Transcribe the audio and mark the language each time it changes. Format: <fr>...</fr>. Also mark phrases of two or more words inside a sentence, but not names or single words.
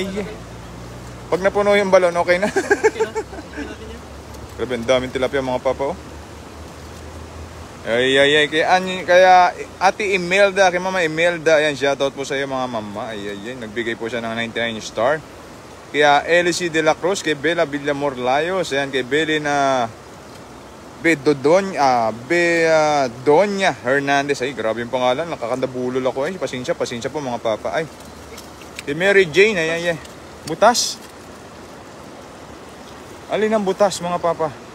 <tl>Pag napuno yung balon, okay na. Grabe, ang daming tilapia mga papa oh. Ay. Kaya Ate Imelda, kay Mama Imelda, ayan, shoutout po sa iyo mga mama. Ay. Nagbigay po siya ng 99 star. Kaya Elisie de la Cruz, kay Bella Villamor Layos, ayan, kay Belly na Donya Hernandez. Ay, grabe yung pangalan, nakakandabulol ako. Ay, pasensya po mga papa. Ay, kay Mary Jane, ay. Butas. Alin ang butas mga papa?</tl>